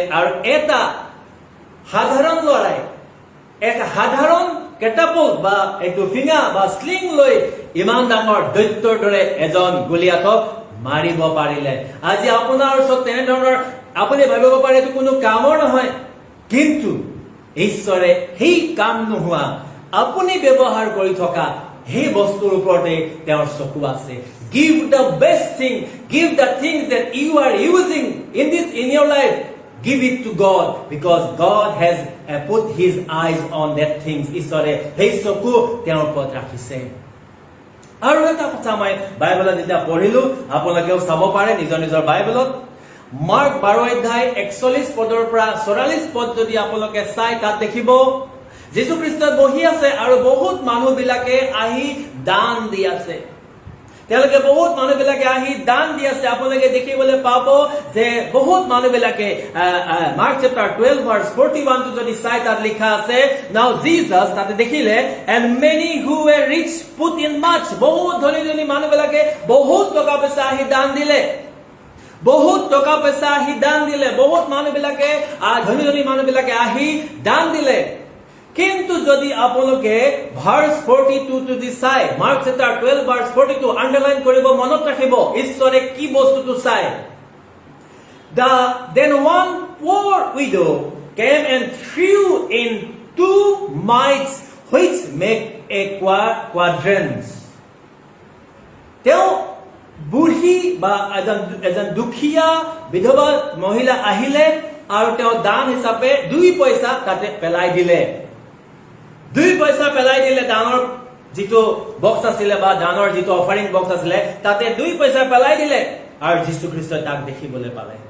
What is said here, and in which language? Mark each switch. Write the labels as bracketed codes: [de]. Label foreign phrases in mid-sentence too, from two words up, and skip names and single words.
[as] আৰু এটা সাধাৰণ ল'ৰাই এক সাধাৰণ কেটাপুল্ট বা এইটো ফিঙা বা স্লিং লৈ ইমান ডাঙৰ দৈত্যৰ দৰে এজন গলিয়াথক মাৰিব পাৰিলে। আজি আপোনাৰ ওচৰত তেনেধৰণৰ আপুনি ভাবিব পাৰে এইটো কোনো কামৰ নহয়, কিন্তু ঈশ্বৰে সেই কাম নোহোৱা আপুনি ব্যৱহাৰ কৰি থকা সেই বস্তুৰ ওপৰতে তেওঁৰ চকু আছে। [en] Give the best thing, give the things that you are using in your life, give it to God, because God has put his eyes on that things. [as] ঈশ্বৰে সেই চকু তেওঁৰ ওপৰত ৰাখিছে। আৰু এটা কথা মই বাইবেলত যেতিয়া পঢ়িলো, আপোনালোকেও চাব পাৰে নিজৰ নিজৰ বাইবেলত। মাৰ্ক 12 অধ্যায় 41 পদৰ পৰা 44 পদ যদি আপোনালোকে চাই, তাত দেখিব যীশু খ্ৰীষ্ট বহি আছে, আৰু বহুত মানুহ বিলাকে আহি দান দি আছে। তেওঁলোকে বহুত মানুহ বিলাকে আহি দান দি আছে। আপোনালোকে দেখিবলৈ পাব যে বহুত মানুহ বিলাকে মাৰ্ক চেপ্টাৰ 12 ভাৰ্চ 41 টো যদি চাই, তাত লিখা আছে, [en] Now Jesus, [as] তাতে দেখিলে, [en] and many who were rich put in much, [as] বহুত ধনী ধনী মানুহ বিলাকে বহুত টকা পইচা আহি দান দিলে। বহুত টকা পইচা আহি দান দিলে। বহুত মানুহ বিলাকে, ধনী ধনী মানুহ বিলাকে আহি দান দিলে। কিন্তু যদি আপোনালোকে ভাৰ্চ 42 যদি চাই, মাৰ্ক চেপ্টাৰ 12 ভাৰ্চ 42 আন্ডাৰলাইন কৰিব, মনত ৰাখিব ঈশ্বৰে কি বস্তুটো চাই। [en] Then one poor widow came and threw in 2 mites which make a quadrant. [as] তেওঁ বুঢ়ী বা এজন দুখীয়া বিধৱা মহিলা আহিলে, আৰু তেওঁ দান হিচাপে 2 পইচা তাতে পেলাই দিলে। 2 পইচা পেলাই দিলে। দানৰ যিটো বক্স আছিলে বা দানৰ যিটো [en] offering box [as] আছিলে, তাতে 2 পইচা পেলাই দিলে, আৰু যীশু খ্ৰীষ্টই তাক দেখিবলৈ পালে।